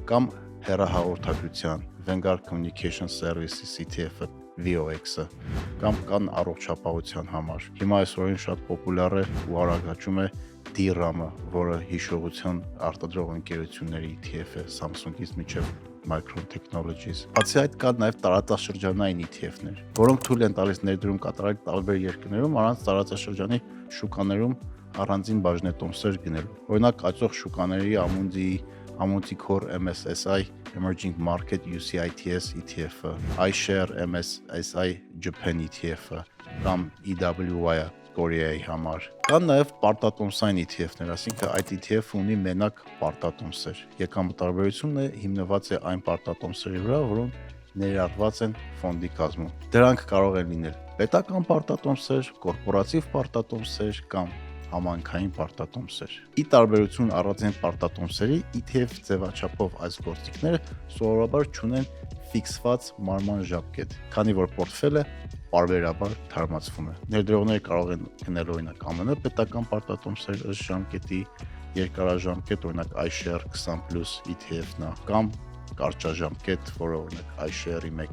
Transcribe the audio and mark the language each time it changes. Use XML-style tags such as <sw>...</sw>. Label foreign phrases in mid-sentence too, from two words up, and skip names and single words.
<hy>կամ հեռահաղորդակցության Vanguard Communication Services ETF-ը VOX-ը, կամ կան առողջապահության համար։ Հիմա այսօրին շատ պոպուլյար է ու արագ է DRAM-ը, որը հիշողության արտադրող ընկերությունների ETF է Samsung-ից մինչև Micron Technologies։ Բացի այդ կան նաև տարածաշրջանային ETF-ներ, որոնք թույլ են տալիս ներդրում կատարել տարբեր երկրներում առանց տարածաշրջանի շուկաներում առանձին բաժնետոմսեր գնելու։ Օրինակ, աճող շուկաների Amundi Core MSCI Emerging Market UCITS ETF-ը, iShare MSCI Japan ETF-ը կամ EWY-ը Կորեայի համար։ Կան նաև պարտատոմսային ETF-ներ, այսինքն այդ ETF-ը ունի մենակ պարտատոմսեր։ Եկամտաբերությունը հիմնված է այն պարտատոմսերի վրա, որոնք ներառված են ֆոնդի կազմում։ Դրանք կարող են լինել պետական պարտատոմսեր, կորպորատիվ պարտատոմսեր կամ համանքային պարտատոմսեր։ Ի տարբերություն առանձին պարտատոմսերի, ETF ձևաչափով այս գործիքները սովորաբար չունեն ֆիքսված մարման ժամկետ, քանի որ պորտֆելը պարբերաբար թարմացվում է։ Ներդրողները կարող են գնել օրինակ ԱՄՆ պետական պարտատոմսեր ըստ ժամկետի, երկարաժամկետ օրինակ iShare 20+ ETF-ն է, կամ կարճաժամկետ, որը օրինակ iShare-ի</hy>